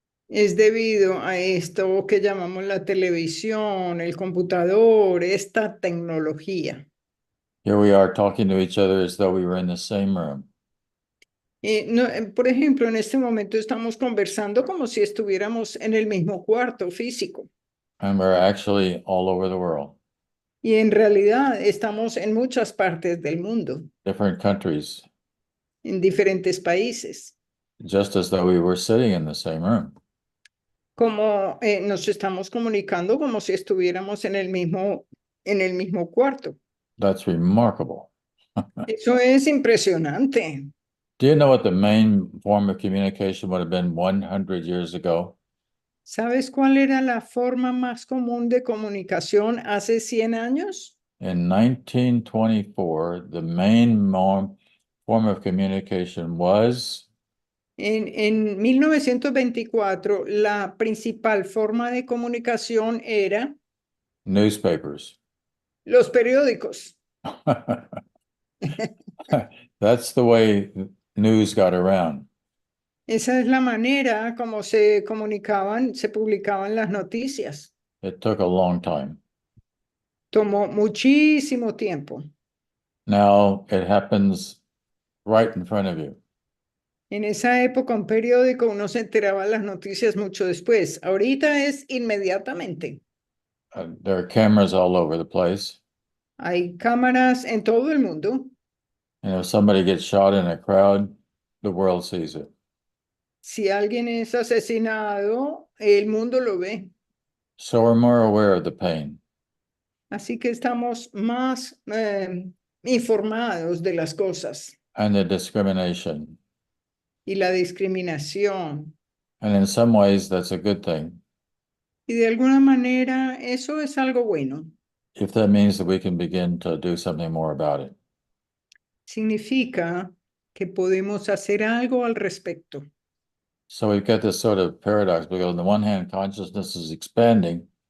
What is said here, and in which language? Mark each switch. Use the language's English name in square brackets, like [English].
[Spanish] Es debido a esto que llamamos la televisión, el computador, esta tecnología. [English] Here we are talking to each other as though we were in the same room. [Spanish] Por ejemplo, en este momento estamos conversando como si estuviéramos en el mismo cuarto físico. [English] And we're actually all over the world, [Spanish] Y en realidad estamos en muchas partes del mundo, [English] different countries, [Spanish] en diferentes países. [English] just as though we were sitting in the same room. [Spanish] Como nos estamos comunicando como si estuviéramos en el mismo cuarto. [English] That's remarkable. [Spanish] Eso es impresionante. [English] Do you know what the main form of communication would have been 100 years ago? [Spanish] ¿Sabes cuál era la forma más común de comunicación hace 100 años? [English] In 1924, the main form of communication was [Spanish] En 1924, la principal forma de comunicación era [English] newspapers. [Spanish] los periódicos. [English] That's the way news got around. [Spanish] Esa es la manera como se comunicaban, se publicaban las noticias. [English] It took a long time. [Spanish] Tomó muchísimo tiempo. [English] Now it happens right in front of you. [Spanish] En esa época, un periódico, uno se enteraba de las noticias mucho después. Ahorita es inmediatamente. [English] There are cameras all over the place. [Spanish] Hay cámaras en todo el mundo. [English] And if somebody gets shot in a crowd, the world sees it. [Spanish] Si alguien es asesinado, el mundo lo ve. [English] So we're more aware of the pain. [Spanish] Así que estamos más informados de las cosas [English] And the discrimination. [Spanish] y la discriminación. [English] And in some ways, that's a good thing. [Spanish] Y de alguna manera eso es algo bueno. [English] If that means that we can begin to do something more about it. [Spanish] Significa que podemos hacer algo al respecto. [English] So we've got this sort of paradox because on the one hand, consciousness is expanding.